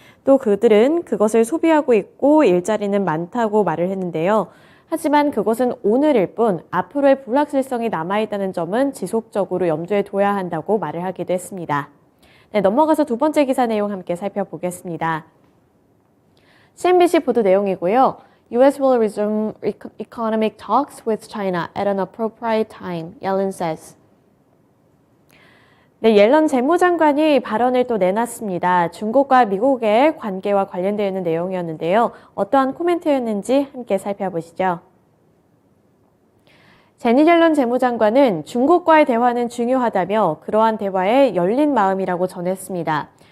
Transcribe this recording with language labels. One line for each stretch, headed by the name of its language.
Korean: 또 그들은 그것을 소비하고 있고 일자리는 많다고 말을 했는데요. 하지만 그것은 오늘일 뿐 앞으로의 불확실성이 남아있다는 점은 지속적으로 염두에 둬야 한다고 말을 하기도 했습니다. 네, 넘어가서 두 번째 기사 내용 함께 살펴보겠습니다. CNBC 보도 내용이고요.
English: US will resume economic talks with China at an appropriate time, Yellen says.
Korean: 네, 옐런 재무장관이 발언을 또 내놨습니다. 중국과 미국의 관계와 관련되어 있는 내용이었는데요. 어떠한 코멘트였는지 함께 살펴보시죠. 제니 옐런 재무장관은 중국과의 대화는 중요하다며 그러한 대화에 열린 마음이라고 전했습니다.